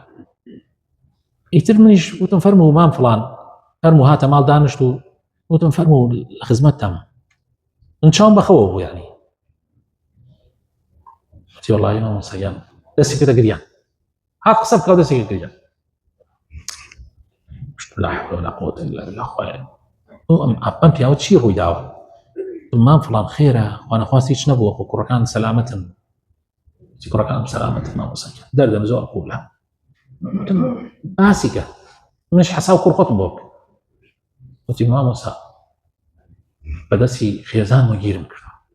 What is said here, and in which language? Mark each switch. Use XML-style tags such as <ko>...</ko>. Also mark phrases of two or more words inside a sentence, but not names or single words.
<ckb>ئیتر منیش وتم فەرموو مام فڵان، فەرموو هاتە ماڵ دانیشت و وتم فەرموو خزمەتتەم، من چاوم بەخەوە بوو. یعنی وتی وەڵڵی مام سەیان دەستی کردە گریان، هات قسە بکە و دەستی کرد گریان.</ckb> <ar>لا حول ولا قوة إلا بالله.</ar> <ckb>ئەم پیاوە چی ڕووی داوە؟ مام فڵان خێرە، خوانەخواستی هیچ نەبووە، خۆ کوڕەکان سەلامەتن. وتی کوڕەکانم سەلامەتن مام سەیان، دەردەم زۆر قوولە. باسیکە منش حەسا و کوڕخۆتم بۆ بکە. وتی مامۆسا بەدەستی خێزان وەگیرم کردەوە.</ckb>